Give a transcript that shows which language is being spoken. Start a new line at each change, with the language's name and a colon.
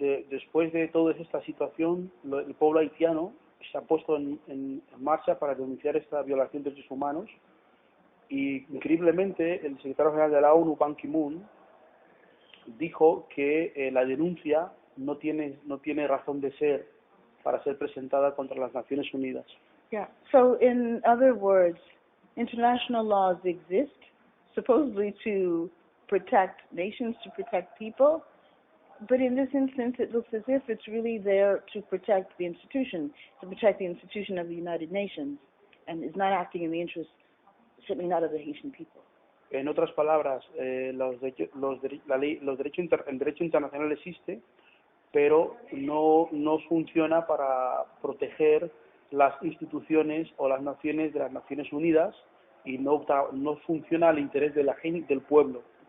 Spanish: Después de toda esta situación, el pueblo haitiano se ha puesto en marcha para denunciar esta violación de derechos humanos y, increíblemente, el secretario general de la ONU, Ban Ki-moon, dijo que la denuncia no tiene razón de ser para ser presentada contra las Naciones Unidas.
English: Yeah. So, in other words, international laws exist, supposedly to protect nations, to protect people, but in this instance, it looks as if it's really there to protect the institution of the United Nations, and is not acting in the interest, certainly not of the Haitian people.
Spanish: En otras palabras, el derecho internacional existe, pero no funciona para proteger las instituciones o las naciones de las Naciones Unidas y no funciona al interés de la gente, del pueblo.